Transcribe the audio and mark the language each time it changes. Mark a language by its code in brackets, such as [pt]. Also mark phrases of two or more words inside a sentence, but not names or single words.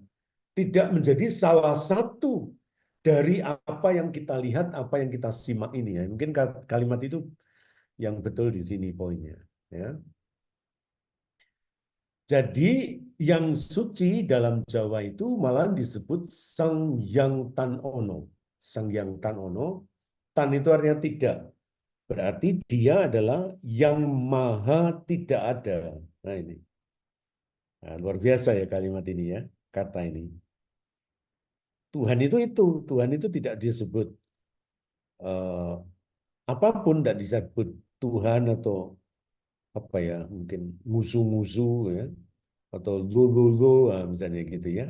[id] Tidak menjadi salah satu dari apa yang kita lihat, apa yang kita simak ini. Ya. Mungkin kalimat itu yang betul di sini poinnya. Ya. Jadi yang suci dalam Jawa itu malah disebut Sang Hyang Tan Ono. Sang Hyang Tan Ono, tan itu artinya tidak. Berarti dia adalah yang maha tidak ada. Nah ini. Nah, luar biasa ya kalimat ini ya, kata ini. Tuhan itu tidak disebut apapun, tidak disebut Tuhan atau apa ya, mungkin musuh-musuh ya, atau lulu misalnya gitu ya.